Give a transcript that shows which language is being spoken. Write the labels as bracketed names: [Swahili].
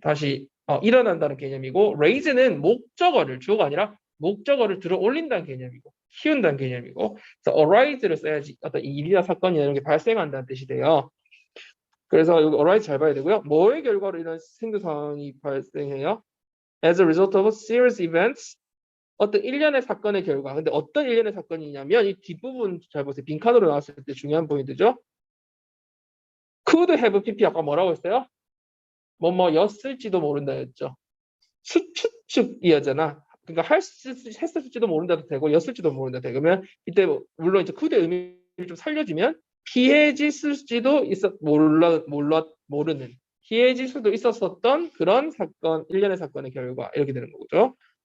[Korean] 다시 일어난다는 개념이고 raise는 목적어를 주어가 아니라 목적어를 들어 올린다는 개념이고 키운다는 개념이고 그래서 arise를 써야지 어떤 일이나 사건이나 이런 게 발생한다는 뜻이 돼요. 그래서 여기 arise 잘 봐야 되고요. 뭐의 결과로 이런 생두 상황이 발생해요? [English] As a result of serious events [Korean] 어떤 일련의 사건의 결과. 근데 어떤 일련의 사건이냐면 이 뒷부분 잘 보세요. 빈칸으로 나왔을 때 중요한 포인트죠. could have pp 아까 뭐라고 했어요? 뭐였을지도 모른다였죠. 추측이었잖아. 그러니까 했을지도 모른다도 되고 였을지도 모른다 되고 그러면 이때 물론 이제 could의 의미를 좀 살려주면 피해졌을지도 모르는 피해질 수도 있었었던 그런 사건 일련의 사건의 결과 이렇게 되는 거죠.